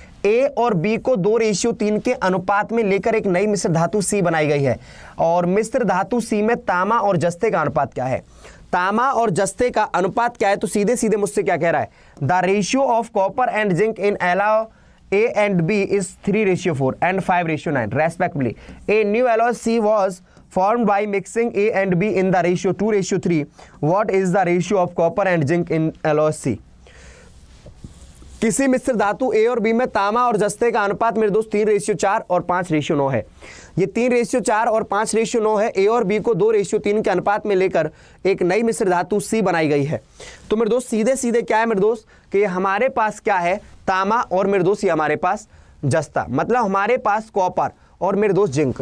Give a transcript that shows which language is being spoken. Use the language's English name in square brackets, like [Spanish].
[Hindi] ए और बी को 2:3 के अनुपात में लेकर एक नई मिश्र धातु सी बनाई गई है। और मिश्र धातु सी में तांबा और जस्ते का अनुपात क्या है, तांबा और जस्ते का अनुपात क्या है। तो सीधे सीधे मुझसे क्या कह रहा है, [English] The ratio of copper and zinc in alloy A and B is 3:4 and 5:9 respectively. A new alloy C was formed by mixing A and B in the ratio 2:3. What is the ratio of copper and zinc in alloy C? [Hindi] किसी मिश्र धातु ए और B में तांबा और जस्ते का अनुपात मेरे दोस्त 3:4 और 5:9 है। ये 3:4 और 5:9 है। ए और बी को 2:3 के अनुपात में लेकर एक नई मिश्र धातु सी बनाई गई है। तो मेरे दोस्त सीधे सीधे क्या है मेरे दोस्त कि हमारे पास क्या है तांबा और मेरे दोस्त ये हमारे पास जस्ता, मतलब हमारे पास कॉपर और मेरे दोस्त जिंक।